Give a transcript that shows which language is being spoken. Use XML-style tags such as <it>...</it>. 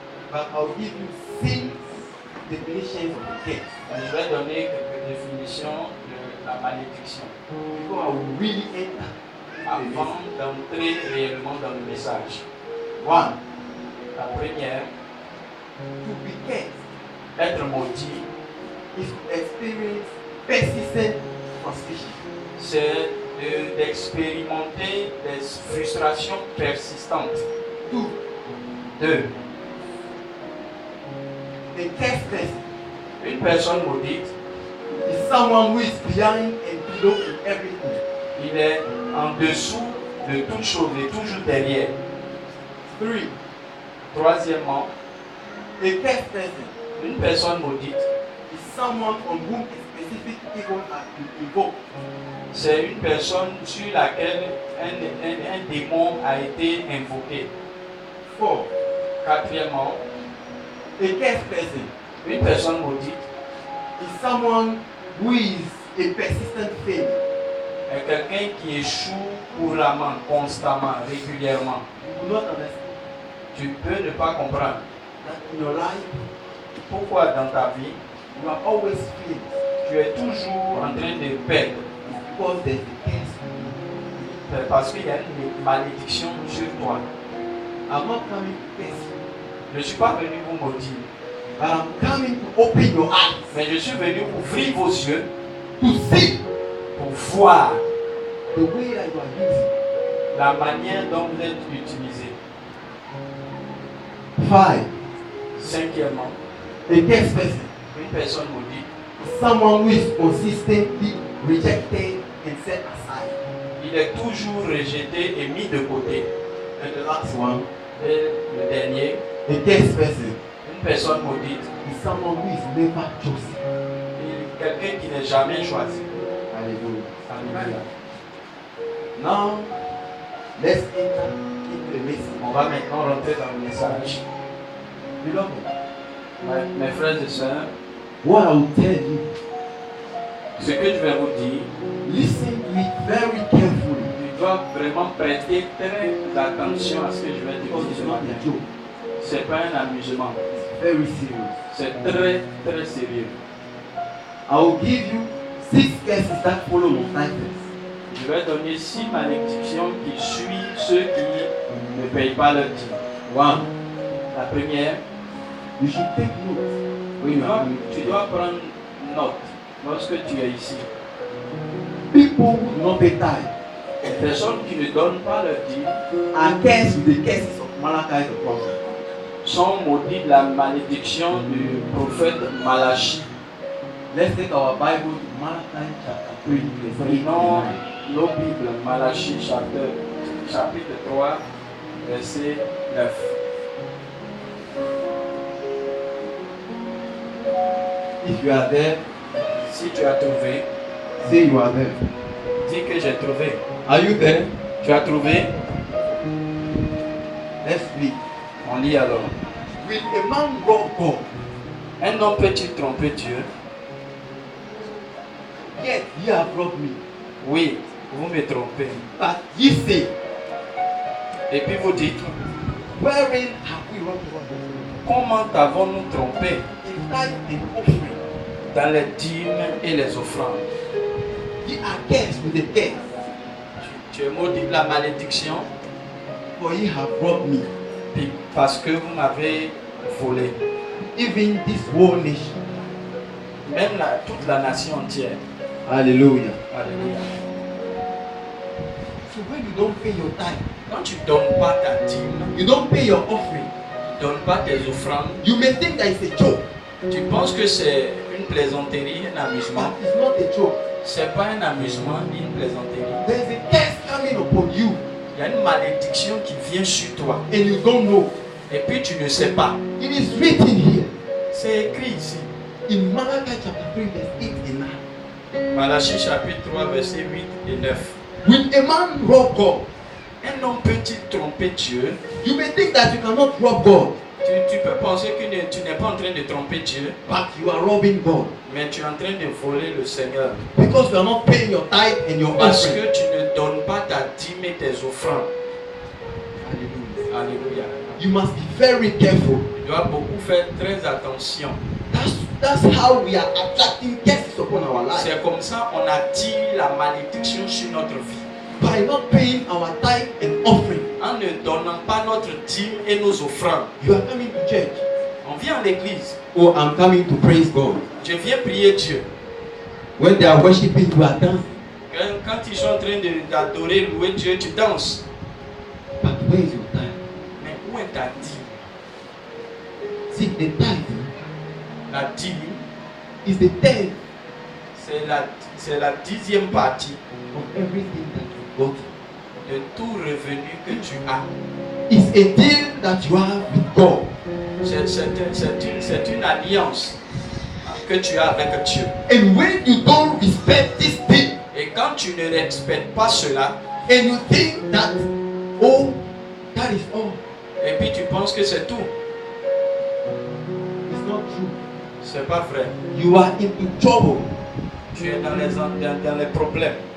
<en>But I'll give you 6 definitions of the case.</en> <fr>Je vais donner quelques définitions de la malédiction</fr> <en>Before I will really enter.</en> <fr>avant d'entrer réellement dans le message.</fr> <en>1.</en> <fr>La première,</fr> <en>To be cursed</en> <fr>être maudit,</fr> <en>is to experience persistent frustration.</en> <fr>c'est d'expérimenter des frustrations persistantes.</fr> <en>2.</en> <fr>2.</fr> <en>A cursed person</en> <fr>Une personne maudite,</fr> <en>is someone who is behind and below in everything.</en> <fr>il est en dessous de toute chose et toujours derrière.</fr> <en>3.</en> <fr>Troisièmement,</fr> <en>A cursed person</en> <fr>une personne maudite,</fr> <en>is someone on whom a specific evil has been invoked.</en> <fr>c'est une personne sur laquelle un démon a été invoqué.</fr> <en>4.</en> <fr>Quatrièmement,</fr> <en>A cursed person</en> <fr>une personne maudite</fr> <en>is someone who is a persistent failure.</en> <fr>est quelqu'un qui échoue couramment, constamment, régulièrement.</fr> <en>You will not understand</en> <fr>Tu peux ne pas comprendre</fr> <en>that in your life</en> <fr>pourquoi dans ta vie,</fr> <en>you are always failing</en> <fr>tu es toujours en train de perdre.</fr> <en>because there is a curse.</en> <fr>C'est parce qu'il y a une malédiction sur toi.</fr> <en>I'm not coming to curse you,</en> <fr>Je ne suis pas venu vous maudire,</fr> <en>but I'm coming to open your eyes</en> <fr>mais je suis venu ouvrir vos yeux</fr> <en>to see</en> <fr>pour voir</fr> <en>the way that you are using.</en> <fr>la manière dont vous êtes utilisé.</fr> <en>5.</en> <fr>Cinquièmement,</fr> <en>A cursed person</en> <fr>une personne maudite,</fr> <en>is someone who is consistently rejected and set aside.</en> <fr>il est toujours rejeté et mis de côté.</fr> <en>And the last one,</en> <fr>Et le dernier,</fr> <en>a cursed person</en> <fr>une personne maudite,</fr> <en>is someone who is never chosen.</en> <fr>quelqu'un qui n'est jamais choisi.</fr> <en>Hallelujah.</en> <fr>Alléluia.</fr> <en>Now, let's enter into the message.</en> <fr>On va maintenant rentrer dans le message.</fr> <en>Beloved,</en> <fr>Mes frères et sœurs,</fr> <en>what I will tell you,</en> <fr>ce que je vais vous dire,</fr> <en>listen to it very carefully</en> <fr>tu dois vraiment prêter très attention à ce que je vais te</fr> <en>because it's</en> <fr>dire.</fr> <en>not a joke.</en> <fr>C'est pas un amusement,</fr> <en>It's very serious.</en> <fr>c'est très très sérieux.</fr> <en>I will give you 6 curses that follow your titles.</en> <fr>Je vais donner 6 malédictions qui suivent ceux qui ne payent pas leur dîme.</fr> <en>1.</en> <fr>La première,</fr> <en>You should take note.</en> <fr>tu dois prendre note lorsque tu es ici.</fr> <en>People who do not pay tithe</en> <fr>Les personnes qui ne donnent pas leur dîme</fr> <en>are cursed with the curses of Malachi the prophet.</en> <fr>sont maudits de la malédiction du prophète Malachie.</fr> <en>Let's take our Bible to Malachi chapter 3, verse 8</en> <fr>Prenons</fr> <en>and 9.</en> <fr>nos Bibles, Malachie chapitre 3, verset 9.</fr> <en>If you are there,</en> <fr>Si tu as trouvé,</fr> <en>say you are there.</en> <fr>dis que j'ai trouvé.</fr> <en>Are you there?</en> <fr>Tu as trouvé?</fr> <en>Let's read.</en> <fr>On lit alors.</fr> <en>Will a man rob God?</en> <fr>Un homme peut-il tromper Dieu?</fr> <en>Yet ye have robbed me.</en> <fr>Oui, vous me trompez.</fr> <en>But ye say,</en> <fr>Et puis vous dites,</fr> <en>wherein have we robbed God?</en> <fr>comment t'avons-nous trompé</fr> <en>In tithe and offering.</en> <fr>dans les dîmes et les offrandes?</fr> <en>Ye are cursed with the curse,</en> <fr>Tu es maudit de la malédiction</fr> <en>for ye have robbed me,</en> <fr>puis parce que vous m'avez volé.</fr> <en>even this whole nation.</en> <fr>Même toute la nation entière.</fr> <en>Hallelujah.</en> <fr>Alléluia.</fr> <en>So when you don't pay your tithe,</en> <fr>Quand tu ne donnes pas ta dîme,</fr> <en>you don't pay your offering,</en> <fr>tu ne donnes pas tes offrandes,</fr> <en>you may think that it's a joke,</en> <fr>tu penses que c'est une plaisanterie, un amusement.</fr> <en>but it's not a joke.</en> <fr>C'est pas un amusement ni une plaisanterie.</fr> <en>There is a curse coming upon you.</en> <fr>Il y a une malédiction qui vient sur toi.</fr> <en>and you don't know.</en> <fr>Et puis tu ne sais pas.</fr> <en>It is written here</en> <fr>C'est écrit ici.</fr> <en>in Malachi chapter 3, verse 8 and 9.</en> <fr>Malachie chapitre 3, versets 8 et 9.</fr> <en>Will a man rob God?</en> <fr>Un homme peut-il tromper Dieu?</fr> <en>You may think that you cannot rob God,</en> <fr>Tu peux penser que tu n'es pas en train de tromper Dieu,</fr> <en>but you are robbing God</en> <fr>mais tu es en train de voler le Seigneur.</fr> <en>because you are not paying your tithe and your</en> <fr>Parce</fr> <en>offering.</en> <fr>que tu ne donnes pas ta dîme et tes offrandes.</fr> <en>Hallelujah.</en> <fr>Alléluia.</fr> <en>You must be very careful.</en> <fr>Tu dois beaucoup faire très attention.</fr> <en>That's how we are attracting curses upon our life.</en> <fr>C'est comme ça qu'on attire la malédiction sur notre vie.</fr> <en>By not paying our tithe and offering.</en> <fr>En ne donnant pas notre dîme et nos offrandes.</fr> <en>You are coming to church.</en> <fr>On vient à l'église.</fr> <en>Oh, I'm coming to praise God.</en> <fr>Je viens prier Dieu.</fr> <en>When they are worshiping, you are dancing.</en> <fr>Quand ils sont en train d'adorer, louer Dieu, tu danses.</fr> <en>But where is your tithe?</en> <fr>Mais où est ta dîme?</fr> <en>See, the tithe</en> <fr>La dîme,</fr> <en>is the tenth</en> <fr>c'est la 10e partie</fr> <en>of everything that you got.</en> <fr>de tout revenu que tu as.</fr> <en>It's a deal that you have with God.</en> <fr>C'est une alliance que tu as avec Dieu.</fr> <en>And when you don't respect this thing,</en> <fr>Et quand tu ne respectes pas cela,</fr> <en>and you think that, oh, that is all,</en> <fr>et puis tu penses que c'est tout,</fr> <en>it's not true.</en> <fr>c'est pas vrai.</fr> <en>You are into trouble.</en> <fr>Tu es dans les problèmes.</fr>